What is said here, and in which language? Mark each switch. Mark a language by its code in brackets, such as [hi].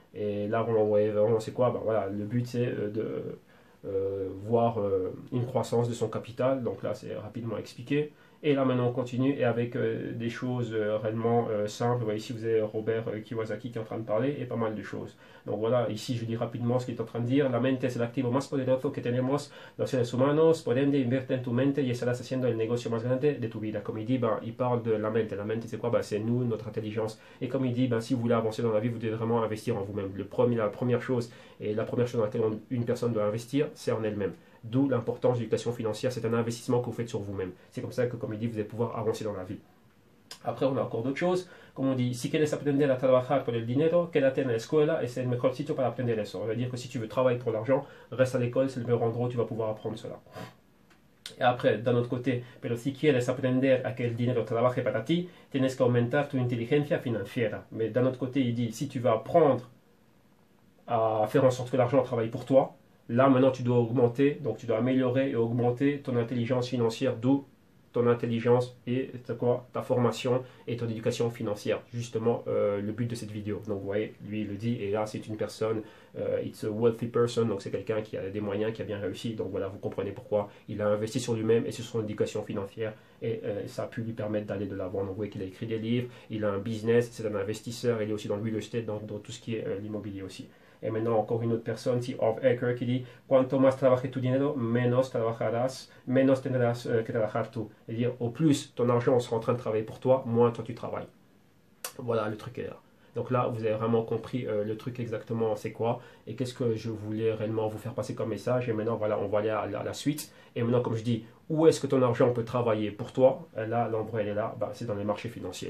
[fr] Et là, on voit vraiment, c'est quoi? Ben, voilà, le but, c'est de voir une croissance de son capital. Donc là, c'est rapidement expliqué. Et là, maintenant, on continue et avec des choses réellement simples. Voilà, ici, vous avez Robert Kiyosaki qui est en train de parler et pas mal de choses. Donc voilà, ici, je lis rapidement ce qu'il est en train de dire. [es] La mente es el activo más poderoso que tenemos los seres humanos. Por ende, invierte en tu mente y estarás haciendo el negocio más grande de tu vida. [fr] Comme il dit, ben, il parle de la mente. La mente, c'est quoi? Ben, c'est nous, notre intelligence. Et comme il dit, ben, si vous voulez avancer dans la vie, vous devez vraiment investir en vous-même. La première chose, et la première chose dans laquelle une personne doit investir, c'est en elle-même. D'où l'importance de l'éducation financière, c'est un investissement que vous faites sur vous-même. C'est comme ça que, comme il dit, vous allez pouvoir avancer dans la vie. Après, on a encore d'autres choses. Comme on dit, [es] si quieres aprender a trabajar por el dinero, quédate en la escuela, es el mejor sitio para aprender eso. [fr] Ça veut dire que si tu veux travailler pour l'argent, reste à l'école, c'est le meilleur endroit où tu vas pouvoir apprendre cela. Et après, d'un autre côté, [es] pero si quieres aprender a que el dinero trabaje para ti, tienes que aumentar tu inteligencia financiera. [fr] Mais d'un autre côté, il dit, si tu veux apprendre à faire en sorte que l'argent travaille pour toi, là, maintenant, tu dois augmenter, donc tu dois améliorer et augmenter ton intelligence financière, d'où ton intelligence et quoi, ta formation et ton éducation financière. Justement, le but de cette vidéo. Donc, vous voyez, lui, il le dit, et là, c'est une personne, [en] it's a wealthy person, [fr] donc c'est quelqu'un qui a des moyens, qui a bien réussi. Donc, voilà, vous comprenez pourquoi il a investi sur lui-même et sur son éducation financière, et ça a pu lui permettre d'aller de l'avant. Donc, vous voyez qu'il a écrit des livres, il a un business, c'est un investisseur, il est aussi dans le real estate, dans tout ce qui est l'immobilier aussi. Et maintenant, encore une autre personne, T. [es] Harv Eker, [fr] qui dit [es] Cuanto más trabajes tu dinero, menos trabajarás, menos tendrás que trabajar tú. [fr] C'est-à-dire, au plus ton argent sera en train de travailler pour toi, moins toi tu travailles. Voilà, le truc est là. Donc là, vous avez vraiment compris le truc exactement, c'est quoi et qu'est-ce que je voulais réellement vous faire passer comme message. Et maintenant, voilà, on va aller à la suite. Et maintenant, comme je dis, où est-ce que ton argent peut travailler pour toi? Là, l'endroit, elle est là, c'est dans les marchés financiers.